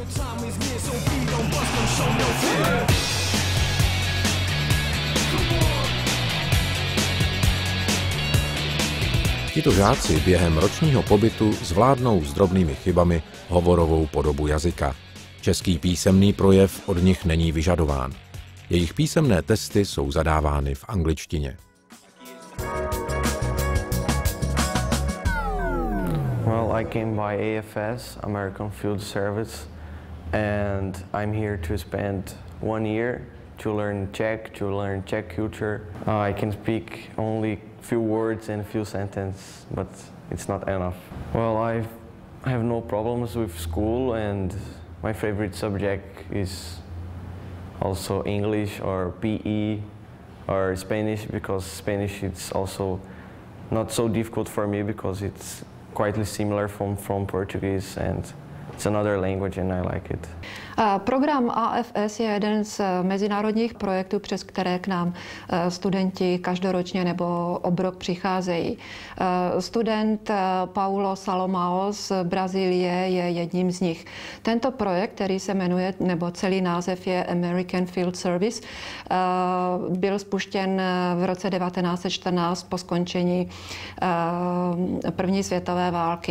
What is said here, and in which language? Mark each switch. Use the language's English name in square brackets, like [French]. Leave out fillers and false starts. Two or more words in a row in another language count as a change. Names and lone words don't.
[Czech] Tito žáci během ročního pobytu zvládnou s drobnými chybami hovorovou podobu jazyka. Český písemný projev od nich není vyžadován. Jejich písemné testy jsou zadávány v angličtině. [English] Well, I came by AFS, American Field Service, and I'm here to spend 1 year to learn Czech culture. I can speak only few words and few sentences, but it's not enough. Well, I have no problems with school, and my favorite subject is also English or PE or Spanish, because Spanish is also not so difficult for me because it's quite similar from Portuguese, and it's another language and I like it. [Czech] Program AFS je jeden z mezinárodních projektů, přes které k nám studenti každoročně nebo obrok přicházejí. Student Paulo Salomao z Brazílie je jedním z nich. Tento projekt, který se jmenuje, nebo celý název je American Field Service, byl spuštěn v roce 1914 po skončení první světové války.